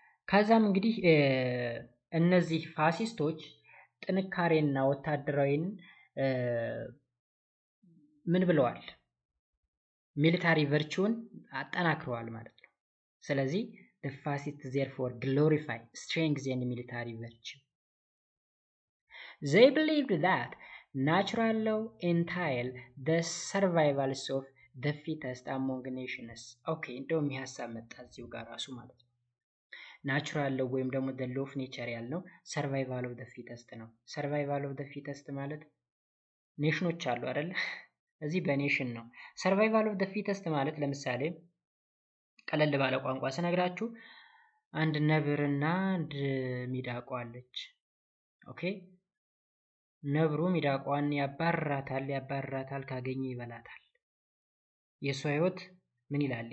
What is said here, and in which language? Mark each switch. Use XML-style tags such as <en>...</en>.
<am>ከዛም እንግዲህ እነዚህ ፋሲስቶች ጥንካሬና ወታደራዊን ምን ብለዋል? ሚሊታሪ ቨርቹን አጠናክረዋል ማለት ነው። ስለዚህ</am> <en>the fascists therefore glorify strength and military virtue. They believed that natural law entail the survivals of the fittest among nations.</en> <am>ኦኬ እንደውም የሀሳብ መጣ እዚሁ ጋር ራሱ ማለት ነው። ናቹራል ሎው ወይም ደግሞ</am> <en>the law of nature</en> <am>ያልነው</am> <en>survival of the fittest</en> <am>ነው። survival of the fittest ማለት ኔሽኖች አሉ አይደል? እዚህ በኔሽን ነው።</am> <en>survival of the fittest</en> <am>ማለት ለምሳሌ ቀለል ባለ ቋንቋ ስነግራችሁ አንድ ነብርና አንድ ሚዳቋ አለች። ኦኬ ነብሩ ሚዳቋን ያባርራታል ካገኘ ይበላታል። የሷ ህይወት ምን ይላል?</am>